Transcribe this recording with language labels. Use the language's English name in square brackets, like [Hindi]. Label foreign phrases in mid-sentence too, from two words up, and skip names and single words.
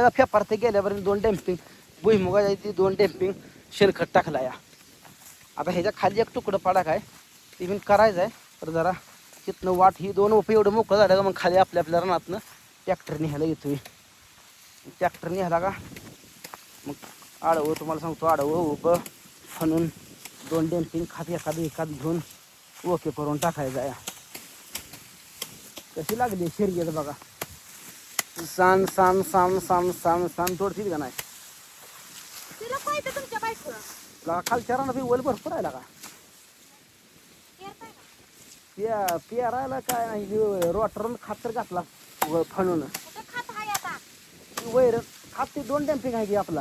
[Marathi] का फेपारते गेल्यापर्यंत 2 डॅम्पिंग भुईमुगाच्या ती 2 डॅम्पिंग शेणखत टाकला या आता ह्याच्या खाली एक तुकडं पाडाक आहे ते मी करायचं आहे तर जरा तिथनं वाट ही 2 उपे एवढं मोकळं झालं का मग खाली आपल्या रानातनं ट्रॅक्टर न्यायला येतोय ट्रॅक्टर न्यायला का मग आडवं तुम्हाला सांगतो आडवं उभं फणून 2 डॅम्पिंग खात एखादं घेऊन ओके करून टाकायचं आहे कशी लागली शर्यत बघा. सान सान सान सान सान सान तोडतील का नाही. तिला पाहिजे तुमच्या बायकोला. लगा खालच्या रानात वल भरपूर आहे का. पेरायला काय नाही रोटरून खातर घातला फणून कुठं खात आहे आता? वैर खात ते 2 डॅम्पिंग आहे की आपला.